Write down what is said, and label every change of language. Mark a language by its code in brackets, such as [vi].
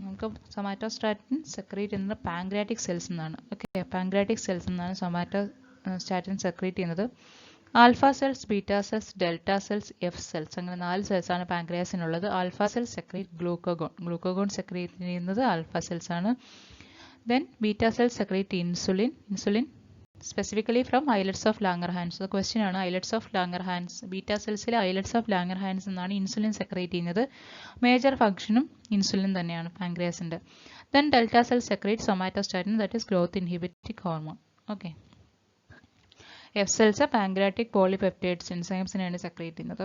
[ml] നമുക്ക് somatostatin secrete ചെയ്യുന്നത് pancreatic cells നിന്നാണ്. ഓക്കെ, പാങ്ക്രിയാറ്റിക് സെൽസ് നിന്നാണ് സൊമാറ്റോസ്റ്റാറ്റിൻ സെക്രീറ്റ് ചെയ്യുന്നത്. Alpha cells, beta cells, delta cells, F cells, അങ്ങനെ 4 സെൽസാണ് പാങ്ക്രിയാസിനുള്ളത്. [en] Alpha cells secrete glucagon. [ml] Glucagon secrete ചെയ്യുന്നത് alpha cells ആണ്. [en] Then beta cells secrete insulin. Insulin specifically from islets of Langerhans. The question ആണ് islets of Langerhans. [ml] Beta സെൽസിലെ islets of Langerhans എന്നാണ് insulin secrete ചെയ്യുന്നത്. Major ഫംഗ്ഷനും insulin തന്നെയാണ് പാങ്ക്രിയാസിന്റെ. [en] Then delta cell secrete somatostatin, that is growth inhibitic hormone. [ml] Okay, F cells pancreatic polypeptides എൻസൈംസിനെയാണ് secrete ചെയ്യുന്നത്.